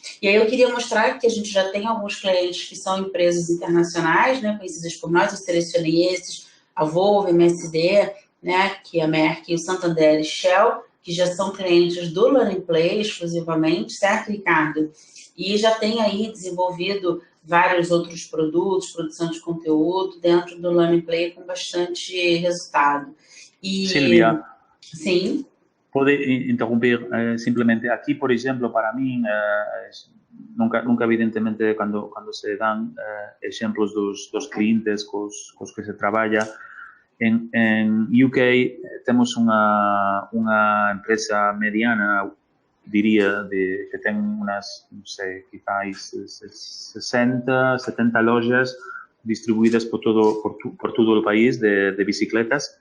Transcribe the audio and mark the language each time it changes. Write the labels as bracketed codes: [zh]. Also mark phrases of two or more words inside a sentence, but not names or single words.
[pt] E aí eu queria mostrar que a gente já tem alguns clientes que são empresas internacionais, né, conhecidas por nós, eu selecionei esses, a Volvo, MSD, né, que é a Merck, o Santander e Shell, que já são clientes do Learning Play exclusivamente, certo, Ricardo? E já tem aí desenvolvido vários outros produtos, produção de conteúdo dentro do Learning Play com bastante resultado. E, Silvia, sim. [gl] pode interromper simplemente aquí, por exemplo, para mí, nunca evidentemente, cando se dan exemplos dos clientes cos que se traballa, en UK temos unha empresa mediana, diría, que ten unas, non sei, quizás 60, 70 lojas distribuídas por todo o país de bicicletas.